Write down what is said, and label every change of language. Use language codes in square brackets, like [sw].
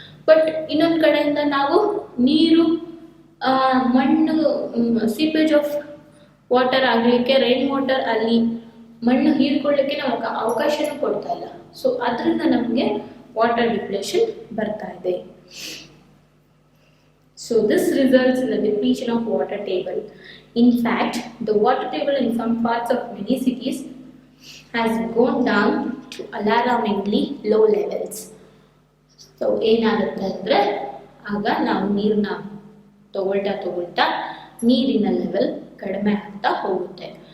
[kn] But ಇನ್ನೊಂದು ಕಡೆಯಿಂದ ನಾವು ನೀರು, ಮಣ್ಣು, ಸೀಪೇಜ್ ಆಫ್ ವಾಟರ್ ಆಗಲಿಕ್ಕೆ, ರೈನ್ ವಾಟರ್ ಅಲ್ಲಿ ಮಣ್ಣು ಹೀರ್ಕೊಳ್ಳಿಕ್ಕೆ ನಾವು ಅವಕಾಶನೂ ಕೊಡ್ತಾ ಇಲ್ಲ. ಸೊ ಅದರಿಂದ ನಮಗೆ ವಾಟರ್ ಡಿಪ್ಲೇಷನ್ ಬರ್ತಾ ಇದೆ. [en] So this results in the depletion of water table. In fact, the water table in some parts of many cities has gone down to alarmingly low levels. [kn] So ಏನಾಗುತ್ತೆ ಅಂದರೆ ಆಗ ನಾವು ನೀರನ್ನ ತಗೊಳ್ತಾ ನೀರಿನ ಲೆವೆಲ್ ಕಡಿಮೆ ಆಗ್ತಾ ಹೋಗುತ್ತೆ.